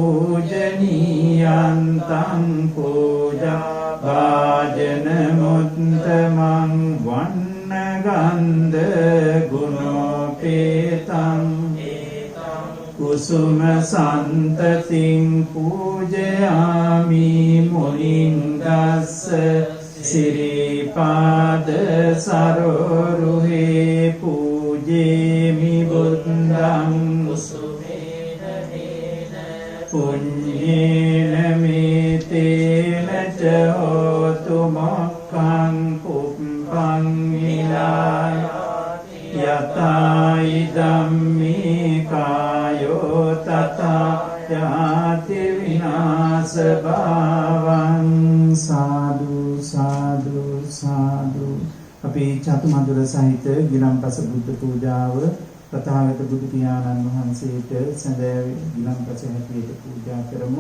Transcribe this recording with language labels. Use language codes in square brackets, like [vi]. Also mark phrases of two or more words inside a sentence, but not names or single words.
[pi] පූජනීයන්තං පූජා භාජන මුත්තමං වන්න ගන්ධ ගුණෝපේතං කුසුම සන්තතින් පූජයාමි මුනින්දස්ස සිරිපාද සරෝරුහේ පූජේමි බුද්ධං පුඤ්ඤේන මේතේන ච හෝතු මොක්ඛං පුප්පං විලාය යතයි ධම්මේ කායෝ තථා යාති විනාශ භාවං සාදු සාදු සාදු. [si] අපි චතුමදුර සහිත ගිලන්පස බුද්ධ පූජාව තථාගත බුදු පියාණන් වහන්සේට සැදෑ ගිලන්පස හැටියට පූජා කරමු.